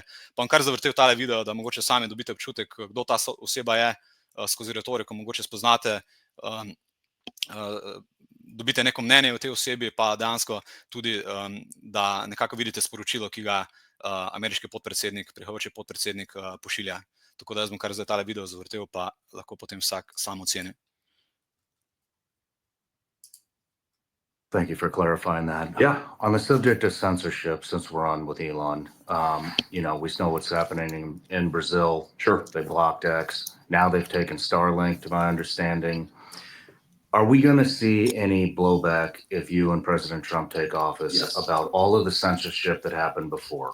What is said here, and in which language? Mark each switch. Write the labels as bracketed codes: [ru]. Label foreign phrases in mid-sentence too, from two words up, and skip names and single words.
[sl] Pa bom kar zavrtel tale video, da mogoče sami dobite občutek, kdo ta oseba je, skozi retoriko mogoče spoznate, dobite neko mnenje o tej osebi, pa dejansko tudi, da nekako vidite sporočilo, ki ga ameriški podpredsednik, prihajajoči podpredsednik pošilja. Tako da jaz bom kar zdaj tale video zavrtel, pa lahko potem vsak sam oceni. [en] Thank you for clarifying that. Yeah, on the subject of censorship, since we're on with Elon, we know what's happening in Brazil. Sure. They blocked X. Now they've taken Starlink, to my understanding. Are we going to see any blowback if you and President Trump take office about all of the censorship that happened before?